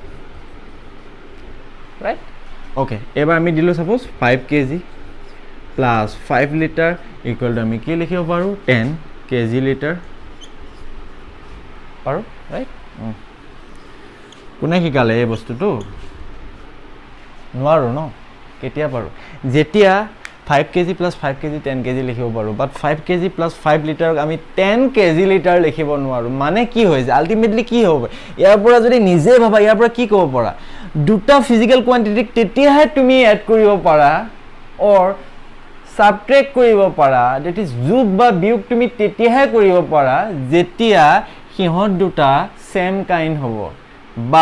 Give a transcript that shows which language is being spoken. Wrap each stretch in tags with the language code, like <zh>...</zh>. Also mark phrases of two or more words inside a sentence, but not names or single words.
<en>right okay</en> <as>এবাৰ আমি দিলোঁ ছাপোজ 5 kg প্লাছ 5 লিটাৰ</as> <en>equal to</en> <as>আমি কি লিখিব পাৰোঁ 10 kg লিটাৰ পাৰোঁ ৰাইট কোনে শিকালে এই বস্তুটো নোৱাৰোঁ ন কেতিয়া পাৰোঁ যেতিয়া 5 kg plus 5 kg 10 kg লিখিব পাৰোঁ বাট 5 kg plus 5 লিটাৰক আমি 10 kg লিটাৰ লিখিব নোৱাৰোঁ মানে কি হৈছে আল্টিমেটলি কি হ'ব ইয়াৰ পৰা যদি নিজে ভাবা ইয়াৰ পৰা কি ক'ব পাৰা দুটা</as> <en>physical quantityক</en> <as>তেতিয়াহে তুমি এড কৰিব পাৰা</as> <en>or subtract</en> <as>কৰিব পাৰা</as> <en>that is</en> <as>যোগ বা বিয়োগ তুমি তেতিয়াহে কৰিব পাৰা যেতিয়া সিহঁত দুটা</as> <en>same kind</en> <as>হ'ব বা</as>